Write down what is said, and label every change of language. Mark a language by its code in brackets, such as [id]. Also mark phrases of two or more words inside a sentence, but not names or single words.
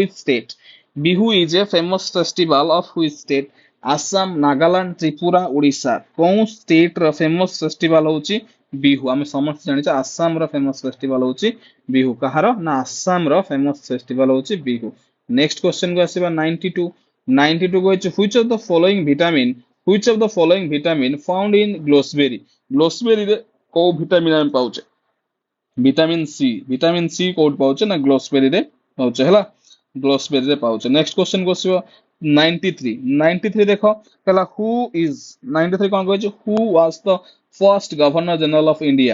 [en] which state [or] ଆସାମ ନାଗାଲାଣ୍ଡ ତ୍ରିପୁରା ଓଡିଶା କୋଉ ଷ୍ଟେଟ ର [en] famous festival [or] ହଉଛି ବିହୁ ଆମେ ସମସ୍ତେ ଜାଣିଛେ ଆସାମ ର [en] famous festival [or] ହଉଛି ବିହୁ କାହାର ନା ଆସାମ ର [en] famous festival [or] ହଉଛି ବିହୁ। [en] next question [or] କୁ ଆସିବା 92 କହିଛି [en] which of the following vitamin found in [or] ଗ୍ଲୋସବେରୀ ରେ କୋଉ ଭିଟାମିନ ଆମେ ପାଉଛେ [en] vitamin C [or] କୋଉଠି ପାଉଛେ ନା ଗ୍ଲୋସବେରୀରେ ପାଉଛେ ହେଲା ଗ୍ଲୋସବେରୀରେ ପାଉଛେ। [en] next question [or] କୁ ଆସିବା 93 ଦେଖ କହିଲା 93 କଣ କହିଛି [en] who was the first governor general of India